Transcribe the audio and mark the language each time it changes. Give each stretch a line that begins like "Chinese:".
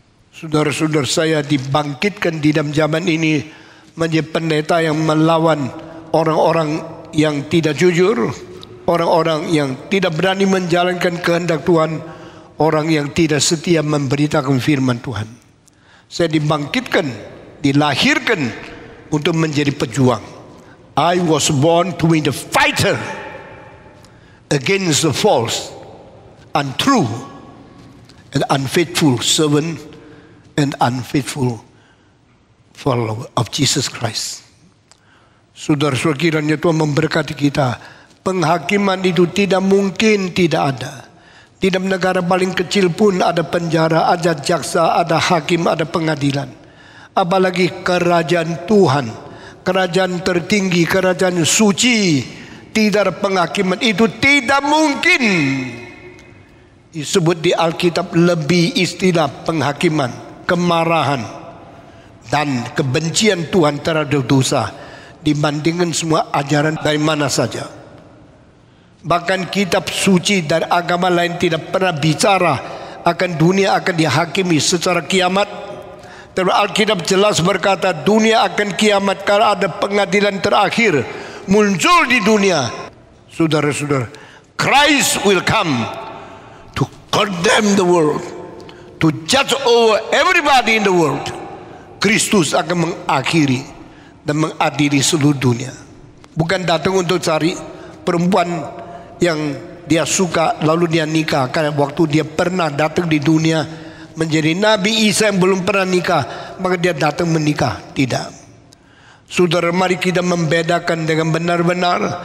Indonesian: Saudara-saudara, saya dibangkitkan di dalam zaman ini menjadi pendeta yang melawan orang-orang yang tidak jujur, orang-orang yang tidak berani menjalankan kehendak Tuhan, orang yang tidak setia memberitakan firman Tuhan. Saya dibangkitkan, dilahirkan untuk menjadi pejuang.
English: I was born to be the fighter against the false, untrue, and unfaithful servant and unfaithful follower of Jesus Christ.
Indonesian: Saudara-saudara, kiranya Tuhan memberkati kita. Penghakiman itu tidak mungkin tidak ada. Di dalam negara paling kecil pun ada penjara, ada jaksa, ada hakim, ada pengadilan. Apalagi kerajaan Tuhan, kerajaan tertinggi, kerajaan suci, tidak ada penghakiman. Itu tidak mungkin. Disebut di Alkitab lebih istilah penghakiman, kemarahan, dan kebencian Tuhan terhadap dosa dibandingkan semua ajaran dari mana saja. Bahkan kitab suci dari agama lain tidak pernah bicara akan dunia akan dihakimi secara kiamat. Tapi Alkitab jelas berkata dunia akan kiamat karena ada pengadilan terakhir muncul di dunia. Saudara-saudara,
English: Christ will come to condemn the world, to judge over everybody in the world.
Indonesian: Kristus akan mengakhiri dan mengadili seluruh dunia. Bukan datang untuk cari perempuan yang dia suka lalu dia nikah, karena waktu dia pernah datang di dunia menjadi Nabi Isa yang belum pernah nikah, maka dia datang menikah. Tidak. Saudara, mari kita membedakan dengan benar-benar.